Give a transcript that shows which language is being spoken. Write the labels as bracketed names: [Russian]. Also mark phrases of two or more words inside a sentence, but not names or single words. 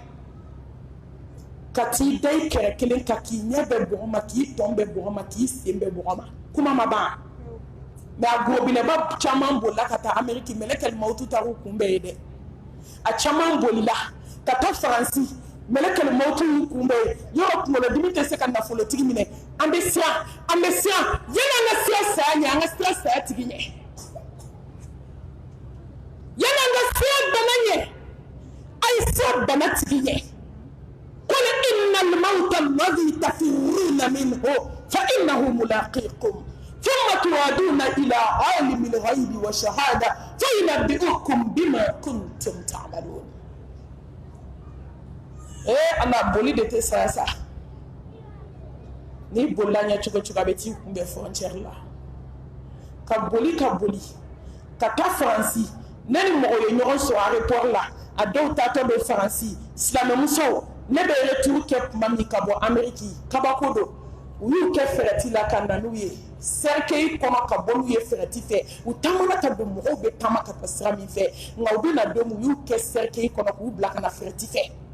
[Bambara] ka t'i da i kɛrɛ kelen ka k'i ɲɛ bɛ bɔgɔma k'i tɔn bɛ bɔgɔma k'i sen bɛ bɔgɔma kuma ma ban mais a gorobinɛba caman bolila ka taa Amérique mɛlɛkɛl mawutu taar'u kunbɛn ye dɛ a caman bolila ka taa Faransi mɛlɛkɛl mawutu y'u kunbɛn ye yɔrɔ kunkolodimi tɛ se ka nafolotigi minɛ an bɛ siran yanni an ka sira saya ɲɛ an ka sira saya tigi ɲɛ yanni an ka sira bana ɲɛ a ye sira bana tigi ɲɛ [Arabic] قل إن الموت الذي تفرون منه فإنه ملاقيكم ثم ترادون إلى عالم الغيب والشهادة فينبئكم بما كنتم تعملون أنا بولي [Bambara] de te saya ni bolanya cogo cogo bɛ t'i kunbɛn frontière la ka boli ka taa Faransi ne ni mɔgɔ ye ɲɔgɔn sɔrɔ aéroport la a dɔw taatɔ bɛ Faransi silamɛmusow ne bɛ retour kɛ tuma min ka bɔ Amérique kabako don u y'u kɛ fɛrɛti la ka na n'u ye cercueil kɔnɔ ka bɔ n'u ye fɛrɛti fɛ u taamana ka don mɔgɔw bɛ taama ka taa sira min fɛ nka u bɛ na don u y'u kɛ cercueil kɔnɔ k'u bila ka na fɛrɛti fɛ